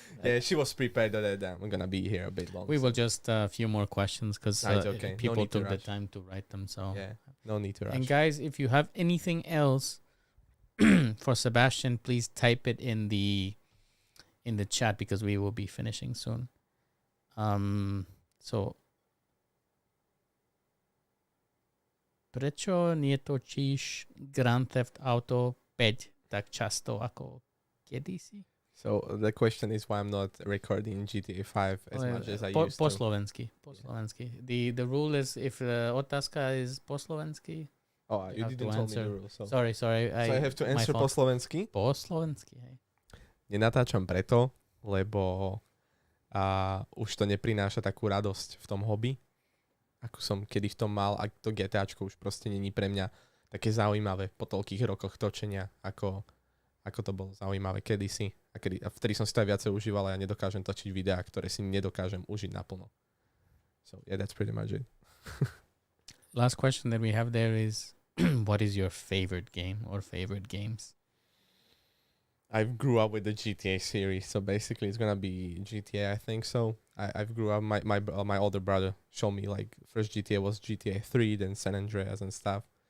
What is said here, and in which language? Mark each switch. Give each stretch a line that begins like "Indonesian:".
English: Yeah, she was prepared that I'm gonna be here a bit longer. we will just a few more questions, because No, it's okay. No people need to took the rush. time to write them. So Yeah, no need to rush. And guys, if you have anything else for Sebastian, please type it in the in the chat because we will be finishing soon.
Slovak: So prečo netočíš Grand Theft Auto 5 tak často ako kedysi?
English: So the question is why I'm not recording GTA 5 as much as I used
Slovak: po
English: to.
Slovak: slovensky.
English: The rule is if
Slovak: otázka
English: is
Slovak: po slovensky.
English: Oh, you didn't tell me the rule. So Sorry. so I have to answer
Slovak: po slovensky? Po slovensky, hej. Nenatáčam preto, lebo už to neprináša takú radosť v tom hobby, ako som kedy v tom mal, a to GTAčko už proste není pre mňa také zaujímavé po toľkých rokoch točenia, ako to bolo zaujímavé kedysi. A vtedy som si to aj viacej užíval a ja nedokážem točiť videá, ktoré si nedokážem užiť naplno.
English: So yeah, that's pretty much it. Last question that we have there is, what is your favorite game or favorite games? I grew up with the GTA series, so basically it's gonna be GTA, I think so. I've grew up, my older brother showed me, like, first GTA was GTA 3, then San Andreas and stuff.